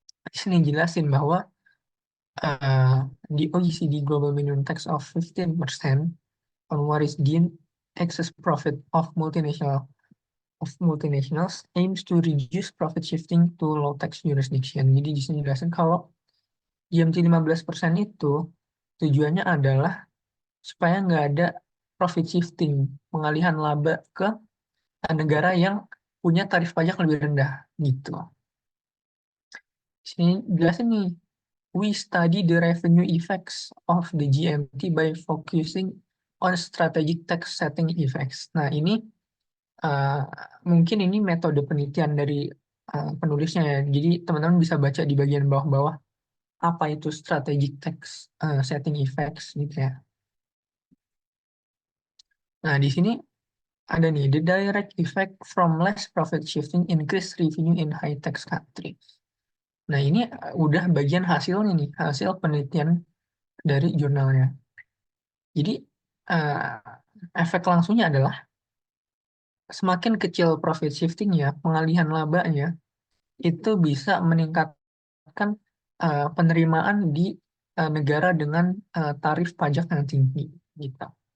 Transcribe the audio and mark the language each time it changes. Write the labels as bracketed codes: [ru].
[id] Di sini jelasin bahwa uh, [en] the OECD Global Minimum Tax of 15% on what is deemed excess profit of multinationals aims to reduce profit shifting to low tax jurisdiction. [id] Jadi di sini jelasin kalau GMT 15% itu tujuannya adalah supaya nggak ada profit shifting, pengalihan laba ke negara yang punya tarif pajak lebih rendah gitu. Di sini jelasin nih, [en] we study the revenue effects of the GMT by focusing on strategic tax setting effects. [id] Nah, ini uh, mungkin ini metode penelitian dari penulisnya ya. Jadi teman-teman bisa baca di bagian bawah-bawah apa itu strategic text setting effects gitu ya. Nah, di sini ada nih, [en] the direct effect from less profit shifting increase revenue in high tax countries. [id] Nah, ini udah bagian hasilnya nih, hasil penelitian dari jurnalnya. Jadi, efek langsungnya adalah semakin kecil profit shifting-nya, pengalihan labanya, itu bisa meningkatkan penerimaan di negara dengan tarif pajak yang tinggi gitu.